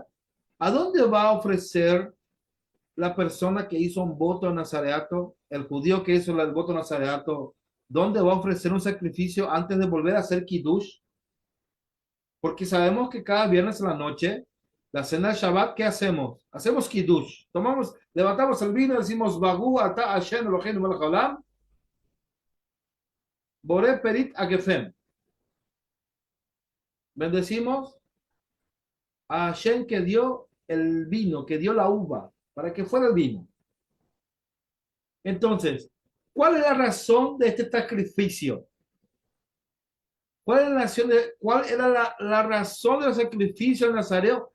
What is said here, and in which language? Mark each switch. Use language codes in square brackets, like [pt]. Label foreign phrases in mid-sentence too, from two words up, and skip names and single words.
[es] ¿A dónde va a ofrecer la persona que hizo un voto de nazareato, el judío que hizo el voto de nazareato, dónde va a ofrecer un sacrificio antes de volver a hacer kiddush? Porque sabemos que cada viernes en la noche, la cena de Shabbat, ¿qué hacemos? Hacemos kiddush. Tomamos, levantamos el vino y decimos, [he] ברוך אתה השם אלוהינו מלך העולם, בורא פרי הגפן. [es] Bendecimos a Hashem que dio el vino, que dio la uva, para que fuera el vino. Entonces, ¿cuál es la razón de este sacrificio? ¿Cuál era la razón del sacrificio del nazareo?